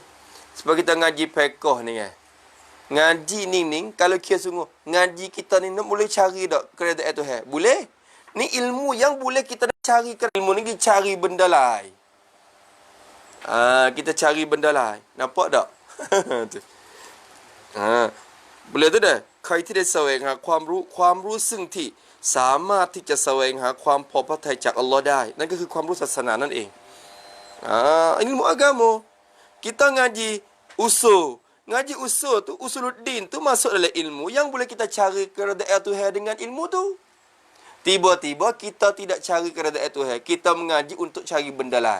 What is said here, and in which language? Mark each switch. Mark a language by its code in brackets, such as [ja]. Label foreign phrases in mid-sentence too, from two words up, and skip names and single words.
[ms] Sebab kita ngaji fiqh ni kan. Ngaji ni kalau kira sungguh. Ngaji kita ni boleh cari tak keredaan Tuhan? Boleh. Ni ilmu yang boleh kita cari. Ilmu ni kita cari benda lain. Kita cari benda lain. Nampak tak? Tu. Boleh tu dah. [th] ใครที่ได้แสวงหาความรู้ซึ่งที่สามารถที่จะแสวงหาความพอพระทัยจากอัลลอฮ์ได้นั่นก็คือความรู้ศาสนานั่นเอง [ms] ilmu agama kita ngaji usul tu usuluddin tu masuk dalam ilmu yang boleh kita cari keredaan Tuhan dengan ilmu tu. Tiba-tiba kita tidak cari keredaan Tuhan, kita mengaji untuk cari benda lain.